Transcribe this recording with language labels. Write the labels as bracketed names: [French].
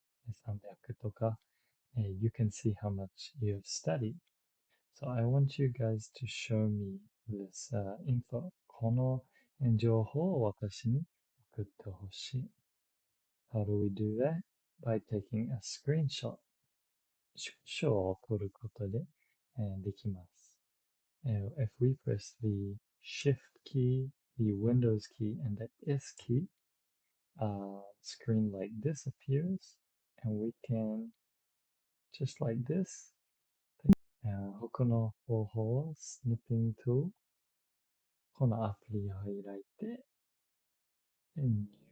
[Japanese] 300とか、 [English] you can see how much you have studied. So I want you guys to show me this info. [Japanese] この情報を私に送ってほしい。 [English] How do we do that? By taking a screenshot. [Japanese] 縮小を取ることで、できます。 [English] If we press the Shift key, the Windows key, and the S key, a screen like this appears, and we can, just like this, [Japanese] 他の方法を Snipping Tool このアプリを開いて、 [English] New